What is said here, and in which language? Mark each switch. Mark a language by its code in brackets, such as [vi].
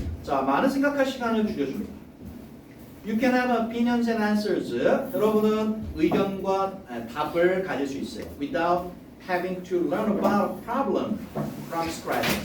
[ko] 자, 많은 생각할 시간을 줄여줍니다. [en] You can have opinions and answers. [ko] 여러분은 의견과 답을 가질 수 있어요. [en] Without having to learn about a problem from scratch.